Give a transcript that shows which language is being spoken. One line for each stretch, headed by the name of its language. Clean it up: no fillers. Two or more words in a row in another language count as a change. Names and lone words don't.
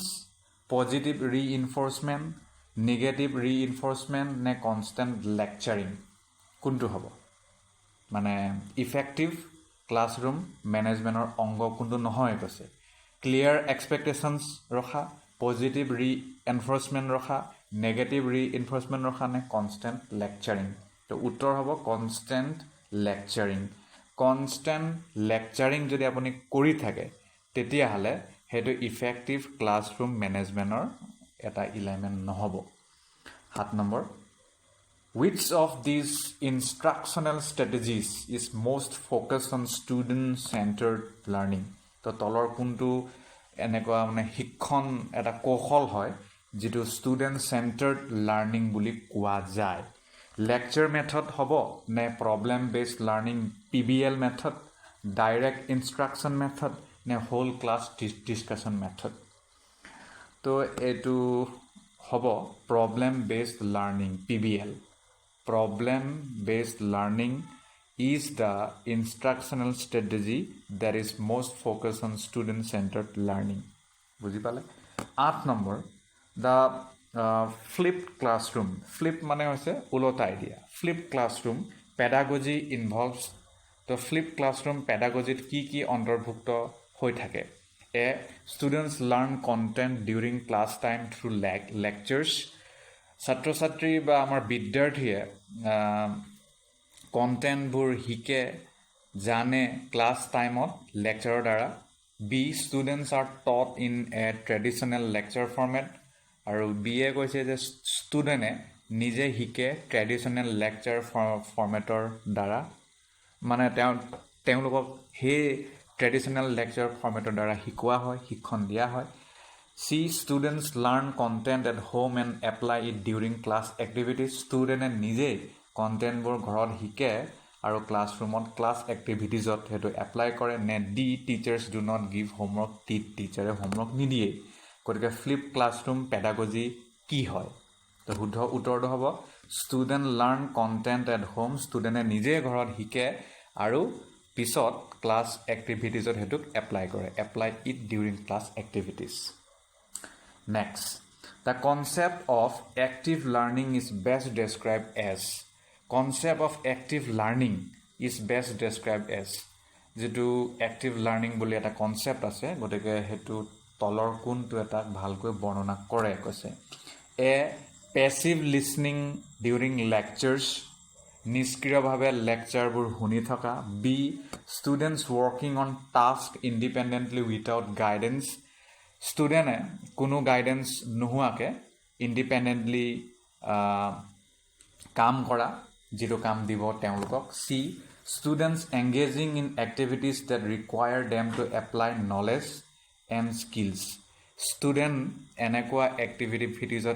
English: positive reinforcement negative reinforcement
Assamese: নে
English: constant lecturing
Assamese: কোনটো হ'ব মানে
English: effective classroom management
Assamese: অংগ কোনটো নহয় কৈছে
English: clear expectations
Assamese: ৰখা
English: positive reinforcement
Assamese: ৰখা
English: negative reinforcement
Assamese: ৰখা নে
English: constant lecturing
Assamese: তো উত্তৰ হ'ব কনষ্টেণ্ট লেকচাৰিং যদি আপুনি কৰি থাকে তেতিয়াহ'লে সেইটো
English: effective classroom management
Assamese: এটা ইলেমেণ্ট নহ'ব 7 নম্বৰ
English: which of these instructional strategies is most focused on student centered learning
Assamese: তো তলৰ কোনটো এনেকুৱা মানে শিক্ষণ এটা কৌশল হয় যিটো
English: student centered learning
Assamese: বুলি কোৱা যায়
English: lecture method
Assamese: হ'ব নে
English: problem based learning PBL method direct instruction method
Assamese: নে
English: whole class discussion method
Assamese: তো এইটো হ'ব
English: problem based learning PBL problem based learning is the instructional strategy that is most focused on student centered learning
Assamese: বুজি পালে 8 নম্বৰ
English: the flipped classroom flip
Assamese: মানে হৈছে উলটা আইডিয়া
English: flipped classroom pedagogy involves the flipped classroom pedagogy
Assamese: কি অন্তৰ্ভুক্ত হৈ থাকে
English: A students learn content during class time through lectures
Assamese: ছাত্ৰ ছাত্ৰী বা আমাৰ বিদ্যাৰ্থীয়ে কণ্টেণ্টবোৰ শিকে জানে
English: class time
Assamese: লেকচাৰৰ দ্বাৰা
English: B students are taught in a traditional lecture format
Assamese: আৰু বি এ কৈছে যে ষ্টুডেণ্টে নিজে শিকে
English: traditional lecture format
Assamese: দ্বাৰা মানে তেওঁলোকক সেই
English: traditional lecture format
Assamese: দ্বাৰা শিকোৱা হয় শিক্ষণ দিয়া হয়
English: See students learn content at home and apply it during class activities.
Assamese: Student নিজে কণ্টেণ্টবোৰ ঘৰত শিকে আৰু ক্লাছৰুমত
English: class activities
Assamese: সেইটো এপ্লাই কৰে নে
English: D teachers do not give homework
Assamese: টিচাৰে হোমৱৰ্ক নিদিয়ে গতিকে
English: flip classroom pedagogy
Assamese: কি হয় তো শুদ্ধ উত্তৰটো হ'ব
English: student learn content at home
Assamese: ষ্টুডেণ্টে নিজে ঘৰত শিকে আৰু পিছত
English: class activities
Assamese: সেইটোক এপ্লাই
English: কৰে apply it during class activities Next, the concept of active learning is best described as concept of active learning is best described as যেটো active learning
Assamese: বুলি এটা কনসেপ্ট আছে গতিকে হেতু তলৰ কোনটো এটা ভালকৈ বৰ্ণনা কৰে কৈছে
English: A passive listening during lectures
Assamese: নিষ্ক্ৰিয়ভাৱে লেকচাৰবোৰ শুনি থকা
English: B students working on task independently without guidance
Assamese: ষ্টুডেণ্টে কোনো গাইডেন্স নোহোৱাকৈ ইণ্ডিপেণ্ডেণ্টলি কাম কৰা যিটো কাম দিব তেওঁলোকক
English: C students engaging in activities that require them to apply knowledge and skills
Assamese: ষ্টুডেণ্ট এনেকুৱা এক্টিভিটিজত